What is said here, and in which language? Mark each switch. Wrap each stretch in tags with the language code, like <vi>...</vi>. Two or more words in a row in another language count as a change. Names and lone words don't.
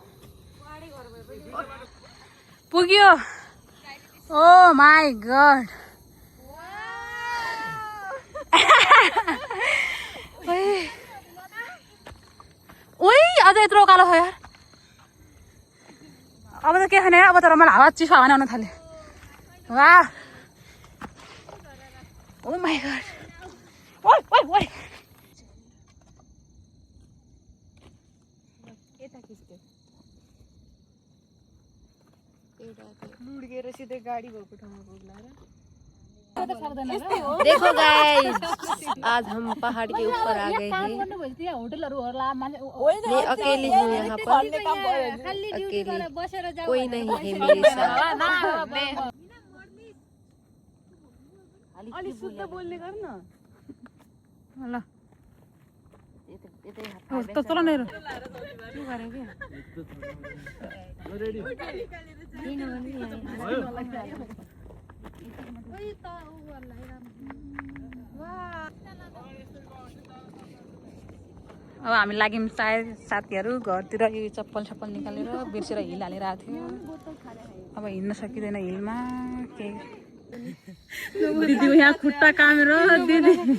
<ne>पुग्यो</ne> <en>oh my god</en> <ne>ओइ अझ यत्रो उकालो हो यार अब त के खाने अब तर मलाई हावा चिसो हावा आउन थाल्यो वाह</ne> <en>oh my god</en> <ne>ओइ ओइ ओइ लुड्केर सिधै गाडी भएको ठाउँमा पुग्ला र</ne> <hi>देखो गाइस आज हम पहाड़ के ऊपर आ गए हैं मैं अकेली हूँ यहाँ पर अकेली कोई नहीं है मेरे साथ</hi> <ne>अलि शुद्ध बोल्ने गर न ल तल नै के गरे अब हामी लाग्यौँ सायद साथीहरू घरतिर यो चप्पल सप्पल निकालेर बिर्सेर हिल हालेर आएको थियो अब हिँड्न सकिँदैन हिलमा के दिदी यहाँ खुट्टा कामेर दिदी</ne>